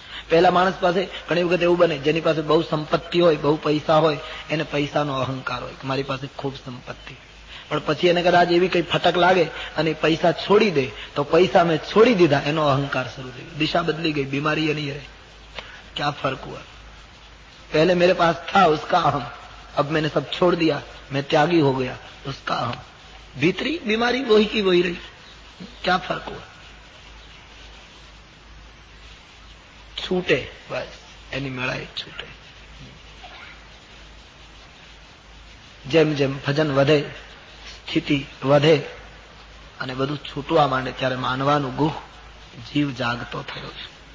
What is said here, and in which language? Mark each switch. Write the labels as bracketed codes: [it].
[gu] પહેલા માણસ પાસે ઘણી વખત એવું બને, જેની પાસે બહુ સંપત્તિ હોય, બહુ પૈસા હોય, એને પૈસાનો અહંકાર હોય કે મારી પાસે ખૂબ સંપત્તિ. પણ પછી એને કદાચ એવી કઈ ફટક લાગે અને પૈસા છોડી દે તો પૈસા મેં છોડી દીધા, એનો અહંકાર શરૂ થઈ ગયો, દિશા બદલી [hi] गई, बीमारी ये नहीं रहे. क्या फर्क हुआ? पहले मेरे पास था उसका अहम, अब मैंने सब छोड़ दिया, मैं त्यागी हो गया, उसका अहम. भीतरी बीमारी वही की वही रही. क्या फर्क हुआ? छूटे बस, [gu] એની મેળાએ છૂટે. જેમ જેમ ભજન વધે, સ્થિતિ વધે અને બધું છૂટવા માંડે ત્યારે માનવાનું ગુહ જીવ જાગતો થયો છે.